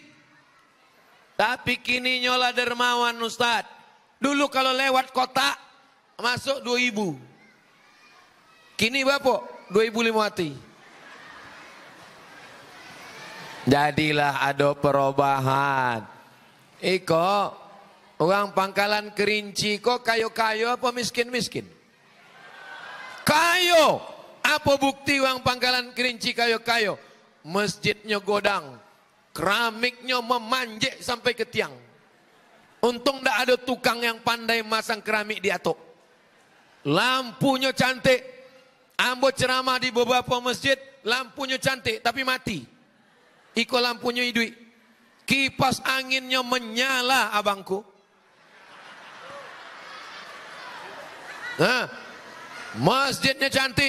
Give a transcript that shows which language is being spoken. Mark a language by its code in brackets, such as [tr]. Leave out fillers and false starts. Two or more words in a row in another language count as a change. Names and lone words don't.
[id] Tapi kini nyola dermawan Ustaz. Dulu kalau lewat kota masuk 2.000. Kini berapa? 2.500. Jadilah ada perubahan. [min] Iko orang Pangkalan Kerinci kok kayo-kayo apa miskin-miskin? Kayo. [id] Apa bukti orang Pangkalan Kerinci kayo-kayo? Masjidnya godang. Keramiknya memanjek sampai ke tiang. Untung tidak ada tukang yang pandai masang keramik [min] di atok. [id] Lampunya cantik. Ambo ceramah di beberapa masjid. Lampunya cantik tapi mati. Iko lampunya hidup. Kipas anginnya menyala abangku. Nah, masjidnya cantik.